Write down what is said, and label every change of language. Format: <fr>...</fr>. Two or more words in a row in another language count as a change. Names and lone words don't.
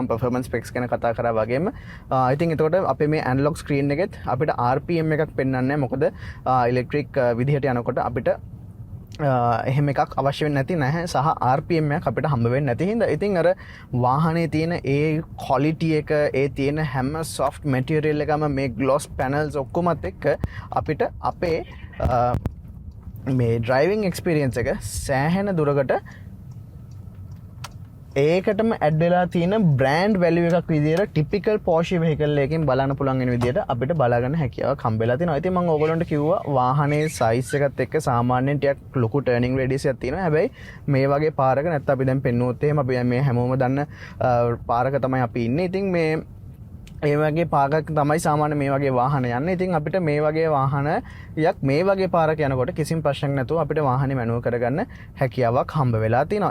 <si>මම</si> <en>performance specs</en> <si>ගැන කතා කරා වගේම ඉතින් එතකොට අපේ මේ</si> <en>analog screen</en> <si>එකෙත් අපිට RPM එකක් පෙන්වන්නේ නැහැ. මොකද ඉලෙක්ට්‍රික් විදිහට යනකොට අපිට එහෙම එකක් අවශ්‍ය වෙන්නේ නැති නැහැ සහ RPM එකක් අපිට හම්බ වෙන්නේ නැති හින්දා ඉතින් අර වාහනේ තියෙන ඒ quality එක ඒ තියෙන හැම</si> <en>soft material</en> <si>එකම මේ</si> <en>gloss panels</en> <si>ඔක්කොමත් එක්ක අපිට අපේ මේ</si> <en>driving experience</en> <si>එක සෑහෙන දුරකට ඒකටම ඇඩ් වෙලා තියෙන</si> <en>brand value</en> <si>එකක් විදියට ටිපිකල් Porsche vehicle එකකින් බලන්න පුළුවන් වෙන විදියට අපිට බලා ගන්න හැකියාවක් හම්බෙලා තියෙනවා. ඉතින් මම ඕගොල්ලන්ට කිව්වා වාහනේ size එකත් එක්ක සාමාන්‍යයෙන් ටිකක් ලොකු</si> <en>turning radius</en> <si>එකක් තියෙනවා. හැබැයි මේ වගේ පාරක නැත්නම් අපි දැන් පෙන්නුවොත් එහෙම අපි මේ හැමෝම දන්න පාරක තමයි අපි ඉන්නේ. ඉතින් මේ ඒ වගේ පාරක් තමයි සාමාන්‍ය මේ වගේ වාහන යන්නේ. ඉතින් අපිට මේ වගේ වාහනයක් මේ වගේ පාරක යනකොට කිසිම ප්‍රශ්නයක් නැතුව අපිට වාහනේ මැනුවල් කරගන්න හැකියාවක් හම්බ වෙලා තියෙනවා.</si>